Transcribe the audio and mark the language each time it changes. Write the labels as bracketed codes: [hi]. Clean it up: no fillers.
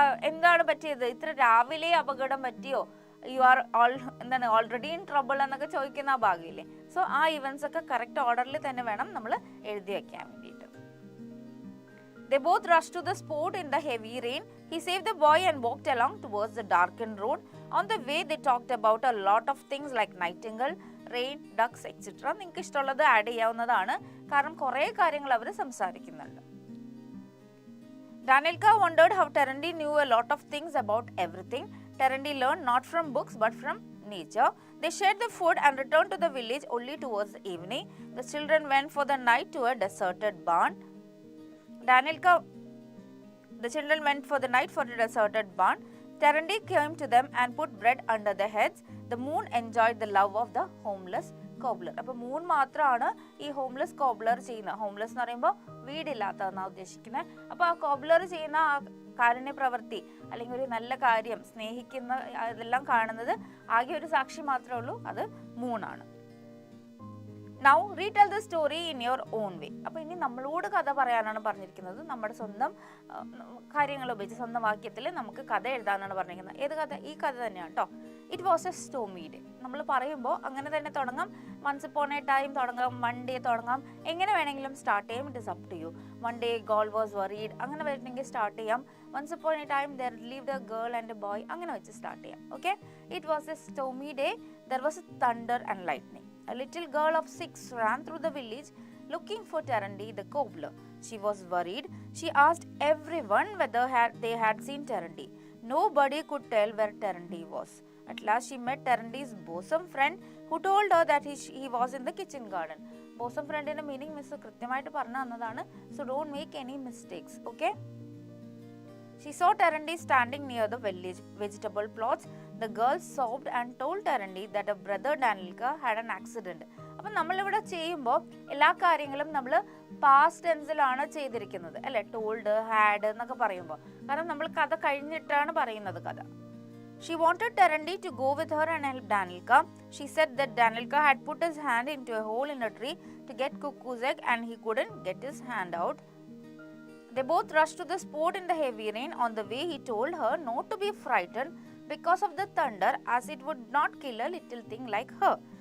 [ml] എന്താണ് പറ്റിയത്? ഇത്ര രാവിലെ അപകടം പറ്റിയോ? [en] you are already in trouble [ml] എന്നൊക്കെ ചോദിക്കുന്ന ആ ഭാഗമില്ലേ. സോ ആ ഇവന്റ്സ് ഒക്കെ കറക്റ്റ് ഓർഡറിൽ തന്നെ വേണം നമ്മൾ എഴുതി വെക്കാൻ വേണ്ടിയിട്ട്. [en] They both rushed to the spot in the heavy rain. He saved the boy and walked along towards the darkened road. On the way, they talked about a lot of things like nightingale, rain, ducks, etc. [ml] നിങ്ങൾക്ക് ഇഷ്ടമുള്ളത് add ചെയ്യാവുന്നതാണ്. കാരണം കുറേ കാര്യങ്ങൾ അവർ സംസാരിക്കുന്നുണ്ട്. [en] Danilka wondered how Terendi knew a lot of things about everything. Terendi learned not from books but from nature. They shared the food and returned to the village only towards the evening. The children went for the night to a deserted barn. The children went for the night for a deserted barn. Terendi came to them and put bread under their heads. The moon enjoyed the love of the homeless cobbler. [ml] അപ്പോൾ moon മാത്രമാണ് ഈ homeless cobbler ചെയ്യുന്നത്. Homeless എന്ന് പറയുമ്പോൾ വീടില്ലാത്തതെന്നാണ് ഉദ്ദേശിക്കുന്നത്. അപ്പോൾ ആ cobbler ചെയ്യുന്ന ആ കാരുണ്യ പ്രവൃത്തി അല്ലെങ്കിൽ ഒരു നല്ല കാര്യം സ്നേഹിക്കുന്ന അതെല്ലാം കാണുന്നത് ആകെ ഒരു സാക്ഷി മാത്രമേ ഉള്ളൂ, അത് മൂണാണ്. [en] Now retell the story in your own way. [ml] അപ്പോൾ ഇനി നമ്മളോട് കഥ പറയാനാണ് പറഞ്ഞിരിക്കുന്നത്. നമ്മുടെ സ്വന്തം കാര്യങ്ങൾ ഉപയോഗിച്ച് സ്വന്തം വാക്യത്തിൽ നമുക്ക് കഥ എഴുതാനാണ് പറഞ്ഞിരിക്കുന്നത്. ഏത് കഥ? ഈ കഥ തന്നെയാണ് കേട്ടോ. [en] It was a stormy day. [ml] നമ്മൾ പറയുമ്പോൾ അങ്ങനെ തന്നെ തുടങ്ങാം. [en] once upon a time [ml] തുടങ്ങാം, വൺ ഡേ തുടങ്ങാം, എങ്ങനെ വേണമെങ്കിലും സ്റ്റാർട്ട് ചെയ്യാം. [en] It is up to you. One day girl was worried [ml] അങ്ങനെ വേണമെങ്കിൽ സ്റ്റാർട്ട് ചെയ്യാം. [en] once upon a time there lived a girl and a boy [ml] അങ്ങനെ വെച്ച് സ്റ്റാർട്ട് ചെയ്യാം. [en] Okay. It was a stormy day. There was a thunder and lightning. A little girl of 6 ran through the village looking for Terendi, the cobbler. She was worried. She asked everyone whether they had seen Terendi. Nobody could tell where Terendi was. At last she met Terendi's bosom friend who told her that he was in the kitchen garden. [ml] Bosom friend ന്റെ meaning miss കൃത്യമായിട്ട് പറഞ്ഞു തന്നതാണ്. [en] So don't make any mistakes. Okay? She saw Terendi standing near the vegetable plots. The girl sobbed and told Terendi that her brother Danilka had an accident. [ml] അപ്പം നമ്മളിവിടെ ചെയ്യുമ്പോൾ എല്ലാ കാര്യങ്ങളും നമ്മൾ പാസ്റ്റ് ടെൻസിലാണ് ചെയ്തിരിക്കുന്നത് അല്ലേ? ടോൾഡ്, ഹാഡ് എന്നൊക്കെ പറയുമ്പോൾ. കാരണം നമ്മൾ കഥ കഴിഞ്ഞിട്ടാണ് പറയുന്നത് കഥ. [en] She wanted Terendi to go with her and help Danilka. She said that Danilka had put his hand into a hole in a tree to get cuckoo's egg and he couldn't get his hand out. They both rushed to the spot in the heavy rain. On the way, he told her not to be frightened because of the thunder, as it would not kill a little thing like her.